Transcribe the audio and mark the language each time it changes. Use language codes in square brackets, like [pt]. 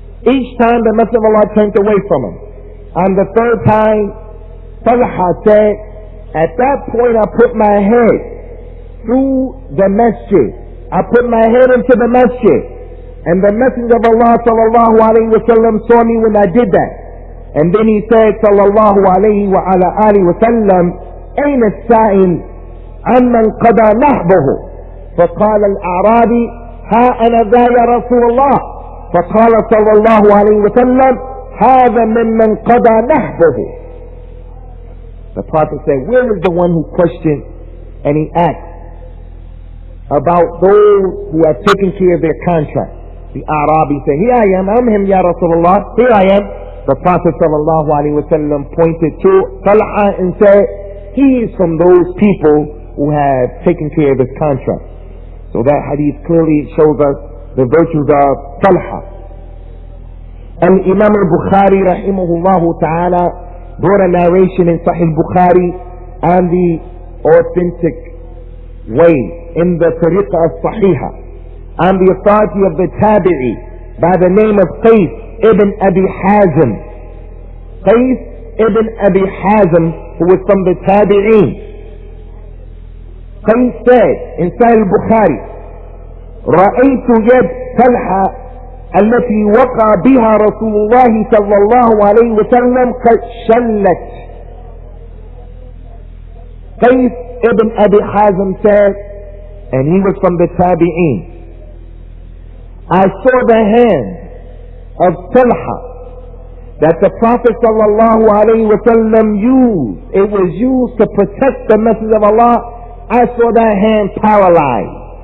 [en] Each time the Messenger of Allah turned away from him. On the 3rd time, Talha said, at that point I put my head through the masjid. I put my head into the masjid. And the Messenger of Allah sallallahu alayhi wa sallam saw me when I did that. And then he said [ar] sallallahu alayhi wa ala alihi wa sallam, أين السائل عمن قضى نحبه؟ فقال الأعرابي ها أنا ذا يا رسول الله. فقال صلى الله عليه وسلم هذا ممن قضى نحبه. [en] The Prophet said, where is the one who questioned and he asked about those who have taken care of their contract? The Arabi said, here I am, I'm him, Ya Rasulullah, here I am. The Prophet sallallahu alaihi wasallam pointed to Talha and said, he is from those people who have taken care of this contract. So that hadith clearly shows us the virtues of Talha. And Imam al-Bukhari rahimahullah ta'ala brought a narration in Sahih Bukhari on the authentic way, in the tariqah as-sahihah, on the authority of the tabi'i by the name of Qais ibn Abi Hazim. Qais ibn Abi Hazim, who was from the tabi'in. Qais said in Sahih Bukhari, [ar] رأيت يد طلحة التي وقع بها رسول الله صلى الله عليه وسلم قد شلت. [en] Qais ibn Abi Hazim said, and he was from the tabi'in, I saw the hand of Talha that the Prophet sallallahu alaihi wasallam used. It was used to protect the message of Allah. I saw that hand paralyzed.